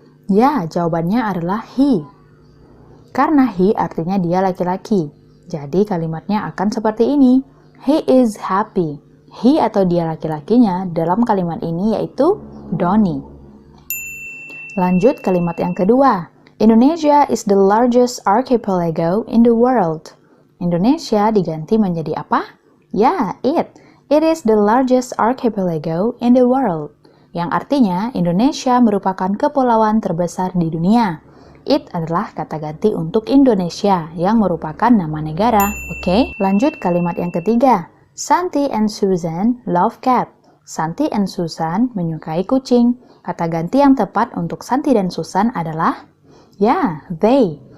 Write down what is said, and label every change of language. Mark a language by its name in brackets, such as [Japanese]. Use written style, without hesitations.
[Indonesian] Ya, jawabannya adalah he. Karena he artinya dia laki-laki. Jadi kalimatnya akan seperti ini. [English] He is happy. [Indonesian] He atau dia laki-lakinya dalam kalimat ini yaitu Donnie. Lanjut kalimat yang kedua. [English] Indonesia is the largest archipelago in the world. [Indonesian] Indonesia diganti menjadi apa? Ya, it. [English] It is the largest archipelago in the world. [Indonesian] Yang artinya Indonesia merupakan kepulauan terbesar di dunia. It adalah kata ganti untuk Indonesia yang merupakan nama negara. Oke, lanjut kalimat yang ketiga. [English] Santi and Susan love cat. [Indonesian] Santi and Susan menyukai kucing. Kata ganti yang tepat untuk Santi dan Susan adalah ya, they.